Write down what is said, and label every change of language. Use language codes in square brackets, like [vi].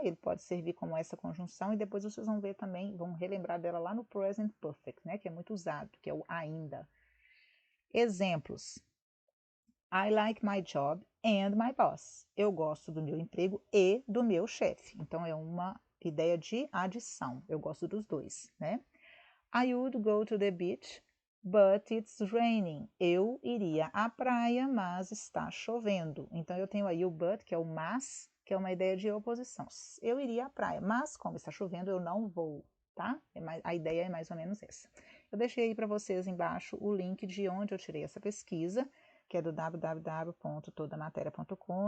[pt] Ele pode servir como essa conjunção e depois vocês vão ver também, vão relembrar dela lá no present perfect, né? Que é muito usado, que é o ainda. Exemplos. [en] I like my job and my boss. [pt] Eu gosto do meu emprego e do meu chefe. Então, é uma ideia de adição. Eu gosto dos dois, né? [en] I would go to the beach, but it's raining. [pt] Eu iria à praia, mas está chovendo. Então, eu tenho aí o but, que é o mas, que é uma ideia de oposição. Eu iria à praia, mas como está chovendo, eu não vou, tá? A ideia é mais ou menos essa. Eu deixei aí para vocês embaixo o link de onde eu tirei essa pesquisa, que é do www.todamateria.com.